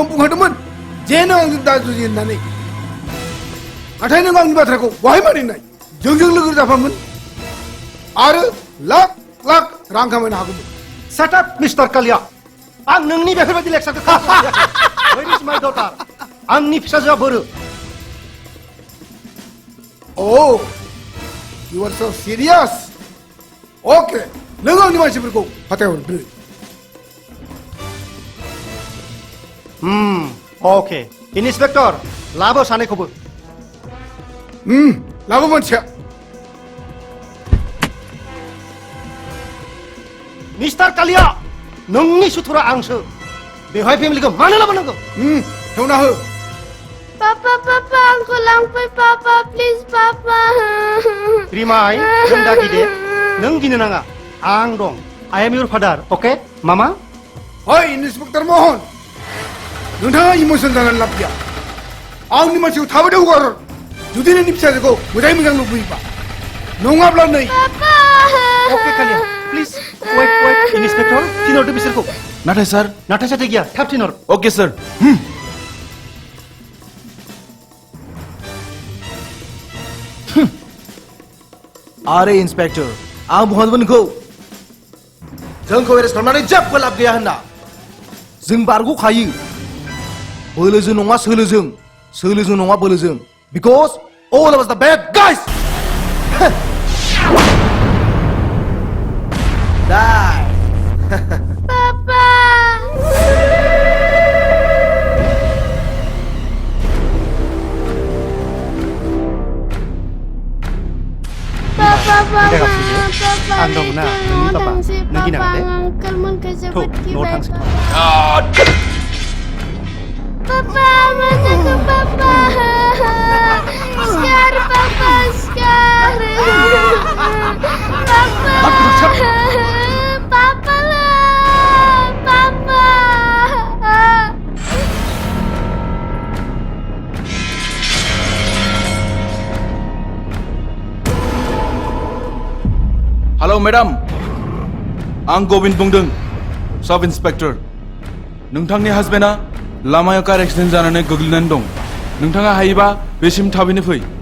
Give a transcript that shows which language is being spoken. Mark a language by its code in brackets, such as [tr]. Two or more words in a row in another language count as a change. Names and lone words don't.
[brx] बुंखादोंमोन जे नों आंजों दा जुजि होननानै नाथाय नों आंनि बाथ्राखौ बहाय मानिनाय जोंजों लोगो जाफामोन आरो लाख लाख रां खामायनो हागौमोन [en] Shut up, Mr. Kalia. [brx] आं नोंनि बेफोरबायदि लेक्सारखौ खालामाखै [en] Where is my daughter? [brx] आंनि फिसाजोआ बोरो [en] Oh, you are so serious. [brx] Okay, नों आंनि मानसिफोरखौ फाथायहरदो Okay, इन्सपेक्टर लाबो सानैखौबो लाबो मानसिया मिस्टार कालिया नोंनि सुथुरा आंसो बेवहाय फेमिलिखौ मानो लाबोनांगौ हेवना हो [ms] Papa, aku lampai Papa, please Papa. [brx] रिमाय नों दा गिदे नों गिनो नाङा आं दं [en] I am your father okay [brx] मामा ओइ इन्सपेक्टर महन नोंथाङा इमोसन जानानै लाब गैया आंनि मानसिखौ थाबैनो हगार जुदि नोंनि फिसाजोखौ मोजाङै मोजां लुबैयोबा नङाब्ला नै [en] okay Kalia please wait inspector [brx] थिनहरदो बिसोरखौ नाथाय सार नाथाय साथाय गैया थाब थिनहर [en] okay sir [brx] आरे इन्सपेक्टर आं बुंहरदोंमोन नोंखौ जोंखौ एरेस्ट खालामनानै जेबो लाब गैया होनना जों बारग'खायो बोलोजों नङा सोलोजों सोलोजों नङा बोलोजों [en] because all of us the bad guys die Papa. Papa, [brx] आं दं ना नोंनि पापा नों गिनाङा दे [en] Uncle [brx] थौ [ms] mengejar [brx] न'आव थांसै [ms] Papa, mana ke Papa? Sekarang Papa, sekarang. Papa. Papa lah, Papa. [en] hello madam [brx] आं गबिन्द बुंदों [en] sub inspector [brx] नोंथांनि हासबेन्डआ लामायाव [en] car accident [brx] जानानै गोग्लैनानै दं नोंथाङा हायोबा बेसिम थाबैनो फै